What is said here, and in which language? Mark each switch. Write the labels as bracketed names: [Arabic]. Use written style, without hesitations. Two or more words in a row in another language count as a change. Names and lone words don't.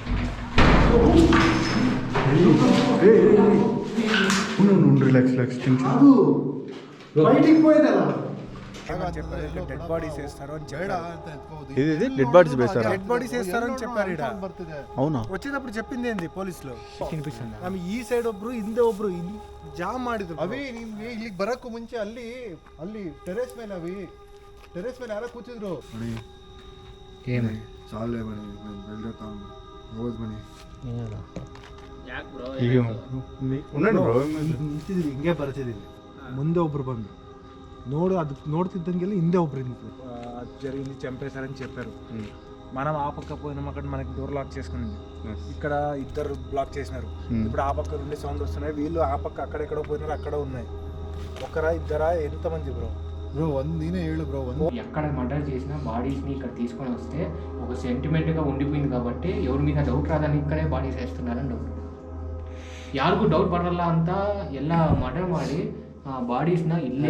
[English] dead bodies [Telugu] వేస్తారు అని చెప్పారు. [English] dead bodies [Telugu] వేస్తారు, [English] dead bodies [Telugu] వేస్తారు అని చెప్పారు. అవునా? వచ్చేటప్పుడు చెప్పింది ఏంది పోలీసులు, [Kannada] ಆಮೇಲೆ ಈ ಸೈಡ್ ಒಬ್ರು ಹಿಂದೆ ಒಬ್ರು ಜಾಮ್ ಮಾಡಿದ್ರು. ಅವಿ ನಿಮ್ಗೆ ಇಲ್ಲಿಗೆ ಬರಕ್ಕೂ ಮುಂಚೆ ಅಲ್ಲಿ ಟೆರೆಸ್ ಮೇಲೆ ಯಾರೋ ಕೂತಿದ್ರು. [Telugu] చాలే మని వెళ్తాం రోజు మని [Kannada] ಹಿಂಗೆ ಬರ್ತಿದ್ದೀವಿ. ಮುಂದೆ ಒಬ್ರು ಬಂದು ನೋಡ್ತಿದ್ದಂಗೆಲ್ಲ ಹಿಂದೆ ಒಬ್ರು [Telugu] జరిగింది, చంపేశారని చెప్పారు. మనం ఆ పక్క పోయినాం, అక్కడ మనకి డోర్ లాక్ చేసుకునింది. ఇక్కడ ఇద్దరు బ్లాక్ చేసినారు. ఇప్పుడు ఆ పక్క నుండి సౌండ్ వస్తున్నాయి, వీళ్ళు ఆ పక్క అక్కడెక్కడో పోయినారు, అక్కడ ఉన్నాయి. ఒకరా ఇద్దరా ఎంతమంది బ్రో? నేనే ఏళ్ళు బ్రో. ఎక్కడ మర్డర్ చేసినా బాడీస్ని ఇక్కడ తీసుకొని వస్తే ఒక సెంటిమెంట్గా ఉండిపోయింది కాబట్టి ఎవరి మీద డౌట్ రాదని ఇక్కడే బాడీస్ వేస్తున్నారని డౌట్. [Kannada] ಯಾರಿಗೂ ಡೌಟ್ ಬರಲ್ಲ ಅಂತ ಎಲ್ಲ ಮರ್ಡರ್ ಮಾಡಿ ಬಾಡೀಸ್ನ ಇಲ್ಲೇ,